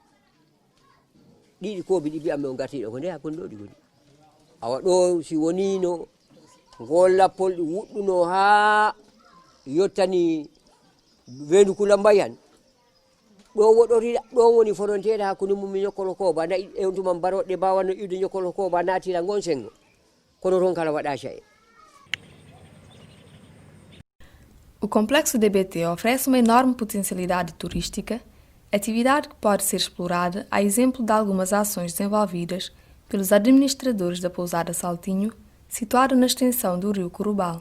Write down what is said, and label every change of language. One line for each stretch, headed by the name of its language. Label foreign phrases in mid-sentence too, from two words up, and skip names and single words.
Fula: ɗiɗi koɓi ɗi mbiyatmi o gartiɗo ko nde hakkunde ɗo ɗi goni awa ɗo si wonino ngol lappol ɗi wuɗɗuno ha yottani Wendu Kula Mbayan ɗo woɗori ɗo woni frontiére hakkunde mum Ñokkolo Koba na ewtuman baroɗe mbawano iwde Ñokkolo Koba natira ngon sengo kono toon kala waɗa cae.
Portuguese: O Complexo DBT oferece uma enorme potencialidade turística, atividade que pode ser explorada a exemplo de algumas ações desenvolvidas pelos administradores da pousada Saltinho, situada na extensão do rio Curubal.